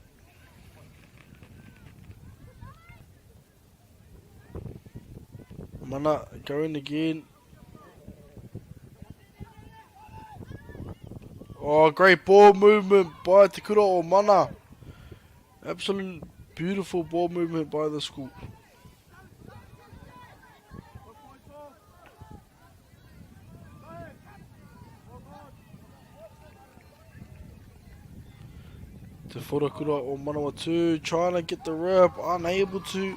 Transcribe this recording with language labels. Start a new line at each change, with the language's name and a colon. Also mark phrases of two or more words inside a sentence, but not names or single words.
English: Mana going again. Oh, great ball movement by
Māori: te kura o Mana.
English: Absolute beautiful ball movement by the school. Te Wharekura o Manawatu trying to get the rip, unable to.